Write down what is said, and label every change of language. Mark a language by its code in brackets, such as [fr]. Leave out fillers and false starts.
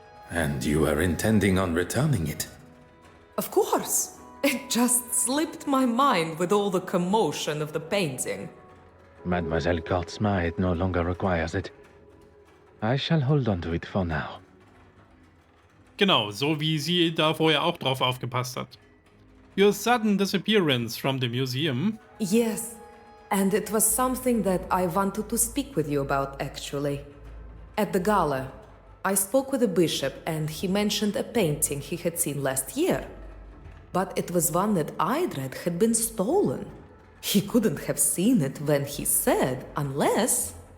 [en] And you were intending on returning it? Of course. It just slipped my mind with all the commotion of the painting. Mademoiselle Kortsma no longer requires it. I shall hold on to it for now. [de] Genau, so wie sie da vorher auch drauf aufgepasst hat. [en] Your sudden disappearance from the museum. Yes. And it was something that I wanted to speak with you about, actually. At the gala, I spoke with the bishop and he mentioned a painting he had seen last year. But it was one that I'd read had been stolen. He couldn't have seen it when he said, unless...